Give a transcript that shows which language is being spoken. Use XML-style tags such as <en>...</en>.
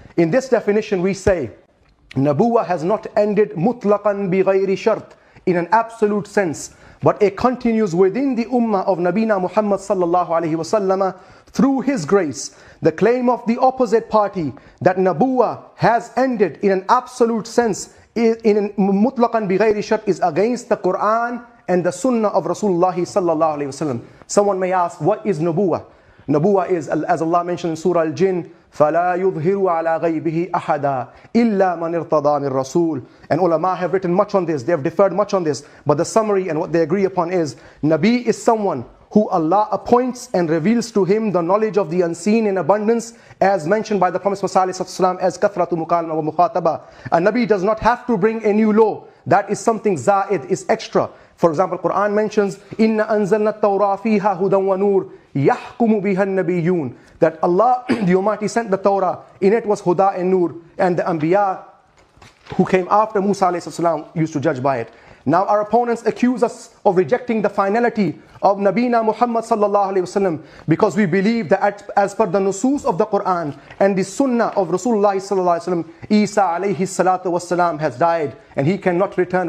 <en>In this definition we say, Nabuwah has not ended mutlaqan bi ghayri shart, in an absolute sense, but it continues within the ummah of Nabina Muhammad sallallahu alaihi wasallam through his grace. The claim of the opposite party that Nabuwah has ended in an absolute sense, in mutlaqan bi ghayri shart, is against the Quran and the Sunnah of Rasulullah sallallahu alaihi wasallam. Someone may ask, what is Nabuwah? Nabuwah is, as Allah mentioned in Surah Al-Jinn,</en> <ar>فَلَا يُظْهِرُ عَلَى غَيْبِهِ أَحَدًا إِلَّا مَنِ ارْتَضَى مِنْ رَسُولٍ.</ar> <en>And ulama have written much on this, they have differed much on this, but the summary and what they agree upon is, Nabi is someone who Allah appoints and reveals to him the knowledge of the unseen in abundance, as mentioned by the Prophet ﷺ as kathratu mukalama wa mukhataba. A Nabi does not have to bring a new law. That is something za'id, is extra. For example, Quran mentions,</en> <ar>إِنَّ أَنزَلْنَا التَّوْرَى فِيهَا هُدًى وَنُورٌ يَحْكُمُ بِهَا النَّبِيُّونَ.</ar> <en>That Allah, the Almighty, sent the Torah. In it was Huda and Nur, and the Anbiya who came after Musa ﷺ used to judge by it. Now our opponents accuse us of rejecting the finality of Nabina Muhammad sallallahu alaihi wasallam because we believe that as per the nusus of the Quran and the Sunnah of Rasulullah sallallahu alaihi wasallam, Isa alayhi salatu wasalam has died and he cannot return.</en>